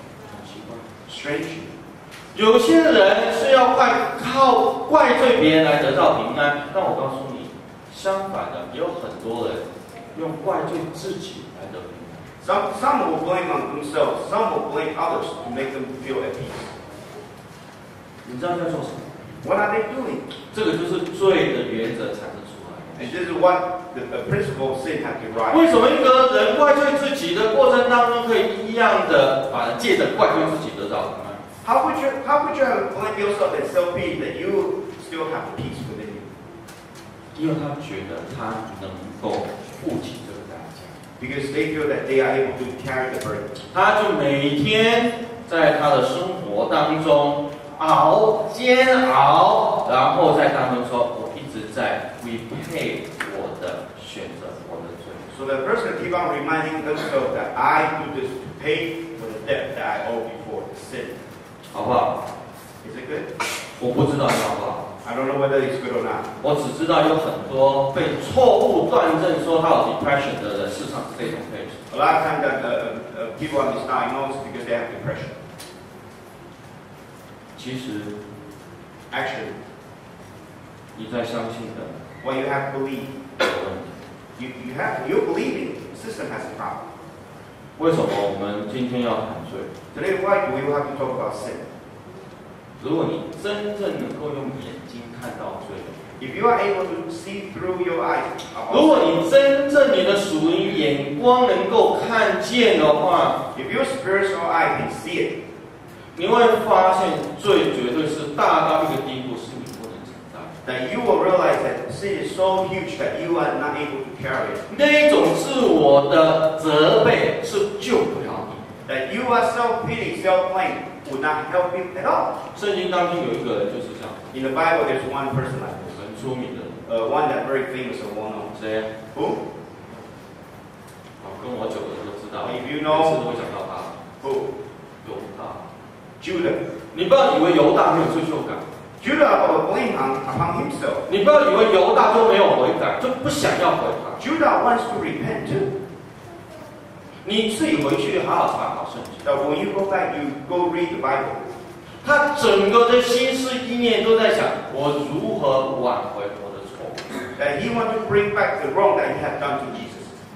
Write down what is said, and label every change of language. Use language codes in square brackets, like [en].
[zh] 很奇怪， [en] Strange. [zh] 有些人是要靠怪罪别人来得到平安，但我告诉你，相反的，也有很多人用怪罪自己来得平安。 [en] Some will blame on themselves. Some will blame others to make them feel at peace. [zh] 你知道在做什么？ [en] What are they doing? [zh] 这个就是罪的原则产生出来的。 [en] And this is what the principle of sin has derived. [zh] 为什么一个人怪罪自己的过程当中，可以一样的借着怪罪自己得到平安？ [en] How could you have blame yourself and self-pity that you still have peace within you? [zh] 因为他觉得他能够负起这个代价， [en] Because they feel that they are able to carry the burden. [zh] 他就每天在他的生活当中煎熬，然后在当中说：“我一直在repay我的选择，我的罪。” [en] So the person keep on reminding themselves that I do this to pay for the debt that I owe before the sin. [zh] 好不好？ [en] Is it good? [zh] 我不知道你好不好， [en] I don't know whether it's good or not. [zh] 我只知道有很多被错误断证说他有 depression 的人，市场是这种 case。 [en] A lot of times that people are misdiagnosed because they have depression. [zh] 其实 [en] Actually, [zh] 你在相信的 [en] what you have to believe, [zh] 有问题。 [en] you're believing the system has a problem. [zh] 为什么我们今天要谈罪？ [en] Today, why do we have to talk about sin? [zh] 如果你真正能够用眼睛看到罪， [en] If you are able to see through your eyes, [zh] 如果你真正你的属灵眼光能够看见的话， [en] if your spiritual eye can see it, [zh] 你会发现罪绝对是大到一个地步，是你不能承担。 [en] then you will realize that sin is so huge that you are not able to carry it. [zh] 那一种自我的责备是救不了你。 [en] That you are self-pity, self-blame would not help you at all. [zh] 圣经当中有一个人就是这样， [en] In the Bible, there's one person like this. [zh] 很出名的， [en] One that very famous and well-known. [zh] 谁？ [en] Who? [zh] 跟我久的人都知道， [en] If you [zh] 每 [en] know [zh] 次都会讲到他。 [en] Who? [zh] 犹大， [en] Judah. [zh] 你不要以为犹大没有罪疚感， [en] Judah will blame upon himself. [zh] 你不要以为犹大就没有悔改，就不想要悔改。 [en] Judah wants to repent too. [zh] 你自己回去好好查考圣经， [en] That when you go back, you go read the Bible. [zh] 他整个的心思意念都在想我如何挽回我的错误。 [en] That he wants to bring back the wrong that he had done to Jesus.